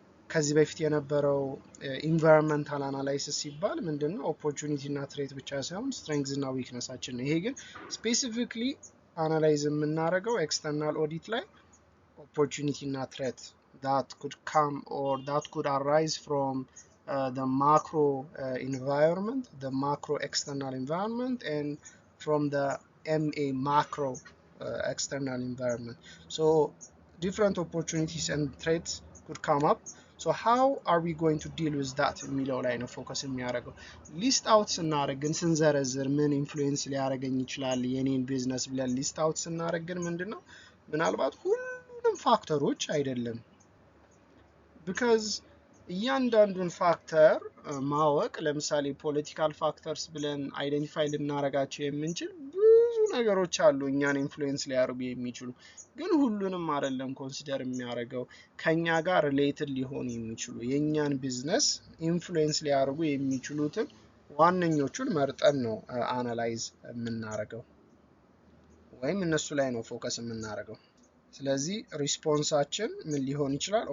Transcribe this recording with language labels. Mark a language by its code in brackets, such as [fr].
[am] ከዚህ በፊት የነበረው ኢንቫይሮንመንታል አናላይሲስ ሲባል ምንድነው ኦፖርቹኒቲ እና ትሬት ብቻ ሳይሆን ስትሬንግዝ እና ዊክነሳችን ነው። ይሄ ግን ስፔሲፊክሊ አናላይዝ የምናደርገው ኤክስተርናል ኦዲት ላይ ኦፖርቹኒቲ እና ትሬት [en] that could come or that could arise from the macro environment, the macro external environment, and from the MA macro external environment. Different opportunities and threats could come up. How are we going to deal with that [am] የሚለው ላይ ነው ፎከስ የሚያደርገው። ሊስት አውት ስናደርግ ግን ስንዘረዝር ምን ኢንፍሉዌንስ ሊያደርገኝ ይችላል የኔን ቢዝነስ ብለን ሊስት አውት ስናደርግ ግን ምንድነው ምናልባት ሁሉንም ፋክተሮች አይደለም። ቢካዝ እያንዳንዱን ፋክተር ማወቅ ለምሳሌ ፖለቲካል ፋክተርስ ብለን አይደንቲፋይ ልናደርጋቸው የምንችል ብዙ ነገሮች አሉ እኛን ኢንፍሉዌንስ ሊያደርጉ የሚችሉ፣ ግን ሁሉንም አይደለም ኮንሲደር የሚያደርገው። ከኛ ጋር ሪሌትድ ሊሆኑ የሚችሉ የእኛን ቢዝነስ ኢንፍሉዌንስ ሊያደርጉ የሚችሉትን ዋነኞቹን መርጠን ነው አናላይዝ የምናደርገው ወይም እነሱ ላይ ነው ፎከስ የምናደርገው። ስለዚህ ሪስፖንሳችን ምን ሊሆን ይችላል?